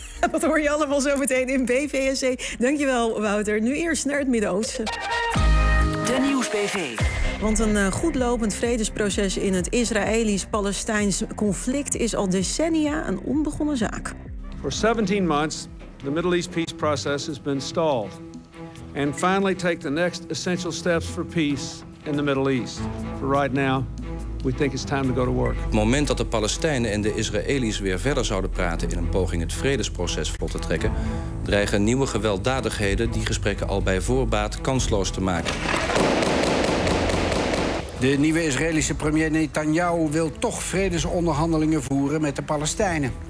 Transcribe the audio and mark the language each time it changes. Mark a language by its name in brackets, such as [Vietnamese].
[Dutch] Dat hoor je allemaal zo meteen in BVSC. Dankjewel, Wouter. Nu eerst naar het Midden-Oosten. BV. Want een goed lopend vredesproces in het Israëlisch-Palestijns conflict is al decennia een onbegonnen zaak. [English] For 17 months, the Middle East peace process has been stalled. And finally take the next essential steps for peace in the Middle East. For right now, we think it's time to go to work. [Dutch] Het moment dat de Palestijnen en de Israëli's weer verder zouden praten in een poging het vredesproces vlot te trekken, dreigen nieuwe gewelddadigheden die gesprekken al bij voorbaat kansloos te maken. De nieuwe Israëlische premier Netanyahu wil toch vredesonderhandelingen voeren met de Palestijnen.